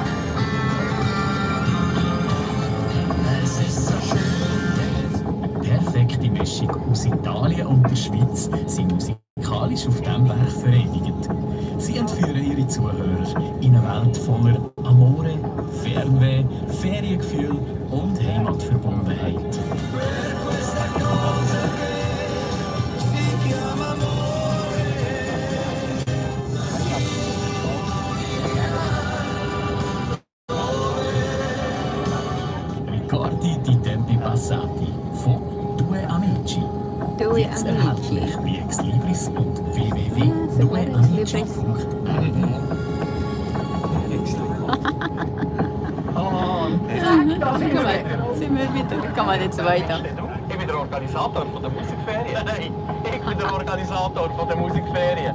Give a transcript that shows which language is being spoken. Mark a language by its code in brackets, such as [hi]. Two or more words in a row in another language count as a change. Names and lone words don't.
[de] Perfekt Schweiz sind musikalisch auf diesem Werk verewigt. Sie entführen ihre Zuhörer in eine Welt voller Amore, Fernweh, Feriengefühl und Heimatverbundenheit. Ricordi di tempi passati von Due Amici. Due Jetzt Amici. erhältlich bei Exlibris und www.dueamici.de. Sind wir wieder? Kann man jetzt weiter? Ich bin der Organisator von der Musikferien. Nein, ich bin der Organisator von der Musikferien.